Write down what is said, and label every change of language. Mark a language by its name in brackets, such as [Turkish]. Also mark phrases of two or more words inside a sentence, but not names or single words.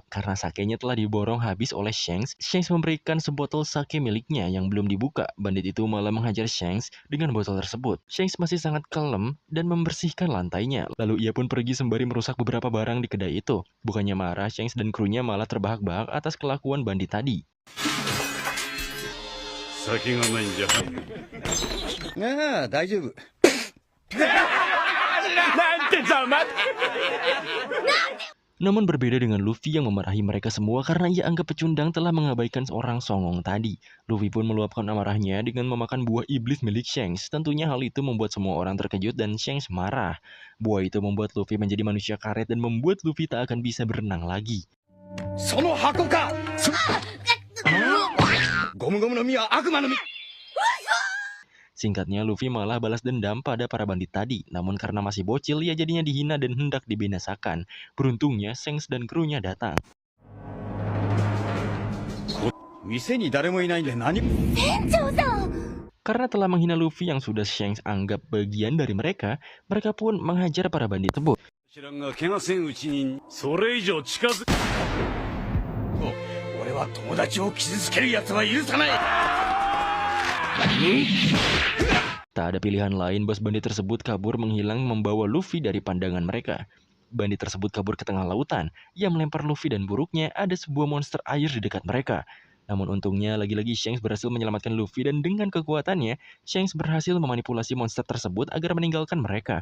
[Indonesian] Karena sakenya telah diborong habis oleh Shanks, Shanks memberikan sebotol sake miliknya yang belum dibuka. Bandit itu malah menghajar Shanks dengan botol tersebut. Shanks masih sangat kalem dan membersihkan lantainya. Lalu ia pun pergi sembari merusak beberapa barang di kedai itu. Bukannya marah, Shanks dan krunya malah terbahak-bahak atas kelakuan bandit tadi. [Japanese] 先がないんじゃ。ああ、大丈夫。 [Indonesian] Namun berbeda dengan Luffy yang memarahi mereka semua karena ia anggap pecundang telah mengabaikan seorang songong tadi. Luffy pun meluapkan amarahnya dengan memakan buah iblis milik Shanks. Tentunya hal itu membuat semua orang terkejut dan Shanks marah. Buah itu membuat Luffy menjadi manusia karet dan membuat Luffy tak akan bisa berenang lagi. [Japanese] その箱かゴムゴムの実は悪魔の実 [Indonesian] Singkatnya, Luffy malah balas dendam pada para bandit tadi. Namun karena masih bocil, ia jadinya dihina dan hendak dibinasakan. Beruntungnya, Shanks dan krunya datang. [Japanese] 店に誰もいないんで何船長さん。 [Indonesian] Karena telah menghina Luffy yang sudah Shanks anggap bagian dari mereka, mereka pun menghajar para bandit tersebut. [Japanese] 知らんが怪我せんうちにそれ以上近づ俺は友達を傷つける奴は許さない [Indonesian] Tak ada pilihan lain, bos bandit tersebut kabur menghilang membawa Luffy dari pandangan mereka. Bandit tersebut kabur ke tengah lautan. Ia melempar Luffy dan buruknya ada sebuah monster air di dekat mereka. Namun untungnya lagi-lagi Shanks berhasil menyelamatkan Luffy dan dengan kekuatannya, Shanks berhasil memanipulasi monster tersebut agar meninggalkan mereka.